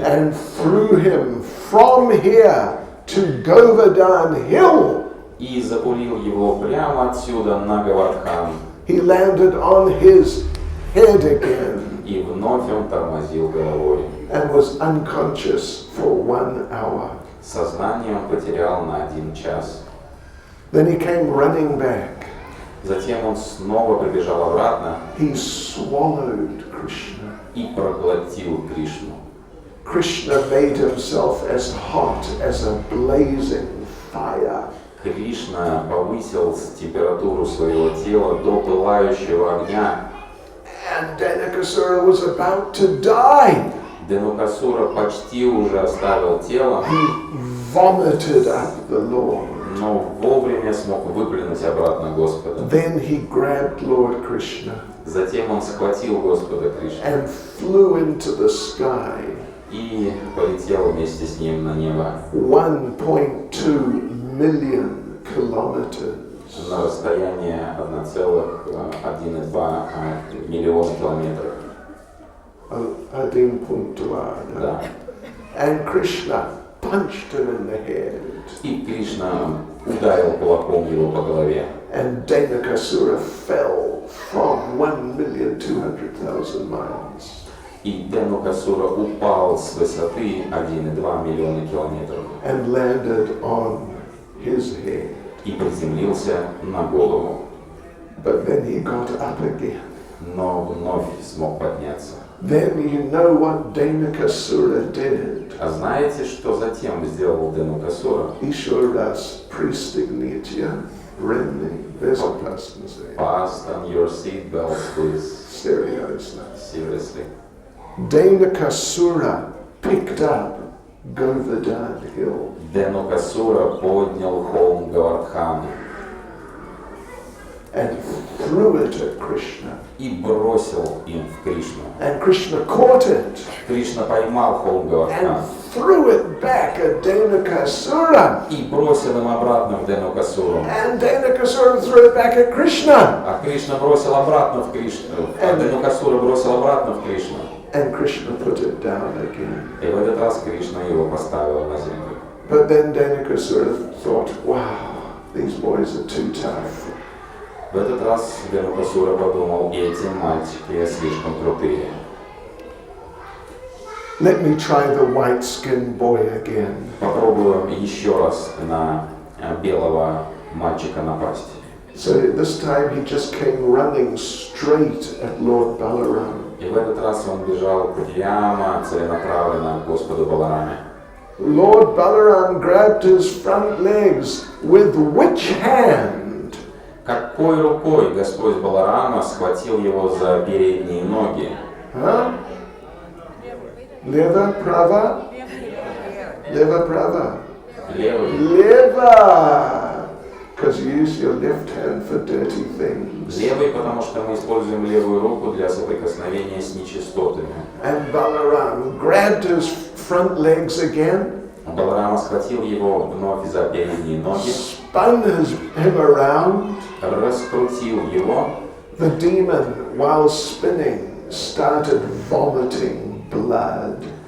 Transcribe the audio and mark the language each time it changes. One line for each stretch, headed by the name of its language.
English: and threw him from here to Govardhan Hill.
Russian: и запулил его прямо отсюда на Говардхан.
English: He landed on his head again
Russian: И вновь он тормозил головой.
English: and was unconscious for 1 hour.
Russian: Сознание он потерял на 1 час.
English: Then he came running back.
Russian: Затем он снова прибежал обратно
English: He swallowed Krishna.
Russian: и проглотил Кришну.
English: Krishna made himself as hot as a blazing fire.
Russian: Кришна повысил температуру своего тела до пылающего огня.
English: And Denakasura was about to die.
Russian: Денукасура почти уже оставил тело,
English: He vomited up the Lord.
Russian: но вовремя смог выплюнуть обратно Господа.
English: Then he grabbed Lord Krishna
Russian: Затем он схватил Господа Кришну
English: and flew into the sky
Russian: и полетел вместе с ним на небо
English: 1.2 million kilometers.
Russian: на расстояние 1,1,2 миллиона километров.
English: 1.2.
Russian: Да.
English: And Krishna punched him in the head.
Russian: И Кришна ударил кулаком его по голове.
English: And Denakasura fell from 1,200,000 miles.
Russian: И Денукасура упал с высоты 1,2 миллиона километров
English: and landed on his head.
Russian: и приземлился на голову,
English: But then he got up again.
Russian: но вновь смог подняться.
English: Then you know what Denukasura did.
Russian: А знаете, что затем сделал Денукасура? Еще раз пристегните ремни безопасности.
English: Fasten your seatbelts, please. Seriously. Seriously. Denukasura picked up Govardhan Hill.
Russian: Денукасура поднял холм Говардхан
English: And threw it at Krishna.
Russian: и бросил им в Кришну.
English: And Krishna caught it
Russian: Кришна поймал холм Говардхан
English: and threw it back at Denukasura.
Russian: и бросил им обратно в Денукасуру.
English: And Denukasura threw it back at Krishna.
Russian: А Кришна бросил обратно в Кришну. А Денукасура бросил обратно в Кришну.
English: And Krishna put it down again.
Russian: И в этот раз Кришна его поставил на землю.
English: But then Denukasura thought, wow, these boys are too tough.
Russian: В этот раз Денукасура подумал, эти мальчики слишком крутые.
English: Let me try the white-skinned boy again.
Russian: Попробую еще раз на белого мальчика напасть.
English: So this time he just came running straight at Lord Balaram.
Russian: И в этот раз он бежал прямо, целенаправленно к Господу Балараме.
English: Lord Balaram grabbed his front legs with which hand?
Russian: Какой рукой Господь Баларама схватил его за передние ноги? Huh? Leva prava? Leva prava. Левый.
English: Leva! Because you use your left hand for dirty things.
Russian: Левый, потому что мы используем левую руку для соприкосновения с нечистотами.
English: And Balaram grabbed his front legs again,
Russian: Баларама схватил его вновь за передние ноги,
English: spun him around.
Russian: раскрутил его.
English: The demon, while spinning, started vomiting blood.